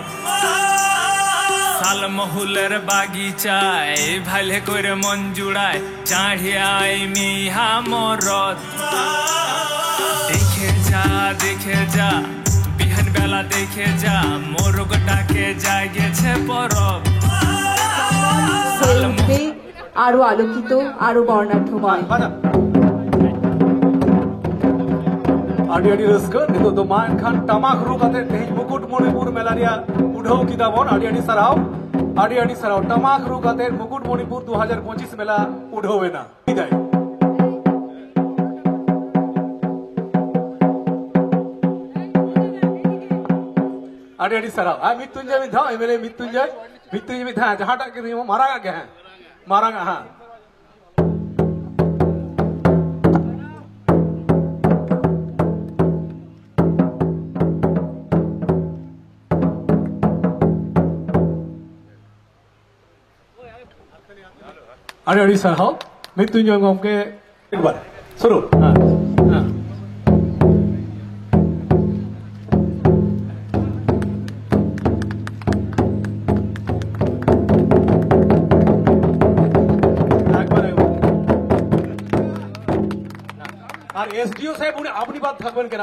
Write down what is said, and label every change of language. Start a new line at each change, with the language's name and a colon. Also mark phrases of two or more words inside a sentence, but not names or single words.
Bangla: সাল মহুলের বাগিচায় ভালে করে মন জুড়ায় চাঢ়িয়াই মিহা মরদ। দেখে যা বিহান বেলা দেখে যা মোরগ ডাকে যায় গেছে পরব। হয়ে উঠবে আরো আলোকিত, আরো বর্ণাঢ্যময়।
Santali: ᱟᱹᱰᱤ ᱟᱹᱰᱤ ᱨᱟᱹᱥᱠᱟᱹ ᱱᱤᱛᱚᱜ ᱫᱚ ᱢᱟ ᱮᱱᱠᱷᱟᱱ ᱴᱟᱢᱟᱠ ᱨᱩ ᱠᱟᱛᱮ ᱛᱮᱦᱮᱧ ᱢᱩᱠᱩᱴᱢᱚণᱤᱯᱩᱨ ᱢᱮᱞᱟ ᱨᱮᱭᱟᱜ ᱩᱰᱷᱟᱹᱣ ᱠᱮᱫᱟ ᱵᱚᱱ। ᱟᱹᱰᱤ ᱟᱹᱰᱤ ᱥᱟᱨᱦᱟᱣ, ᱟᱹᱰᱤ ᱟᱹᱰᱤ ᱥᱟᱨᱦᱟᱣ। ᱴᱟᱢᱟᱠ ᱨᱩ ᱠᱟᱛᱮ ᱢᱩᱠᱩᱴᱢᱚণᱤᱯᱩᱨ 2025 মেলা উঢাও এনা বিদায়। ᱟᱹᱰᱤ ᱟᱹᱰᱤ ᱥᱟᱨᱦᱟᱣ। ᱟᱨ ᱢᱤᱛᱩᱧᱡᱚᱭ ᱢᱤᱫ ᱫᱷᱟᱣ ᱮᱢᱮᱞᱮ ᱢᱤᱛᱩᱧᱡᱚᱭ ᱢᱤᱫ ᱫᱷᱟᱣ ᱡᱟᱦᱟᱸᱴᱟᱜ ᱜᱮ ᱢᱟᱨᱟᱝᱟᱜ ᱜᱮ, ᱦᱮᱸ ᱢᱟᱨᱟᱝᱟᱜ, ᱦᱮᱸ ᱟᱹᱰᱤ ᱟᱹᱰᱤ ᱥᱟᱨᱦᱟᱣ ᱢᱤᱛᱩᱧᱡᱚᱭ ᱜᱚᱢᱠᱮ।
Bangla: একবার শুরু। হ্যাঁ হ্যাঁ আর এসডিও সাহেব উনি আপনি বাদ থাকবেন কেন?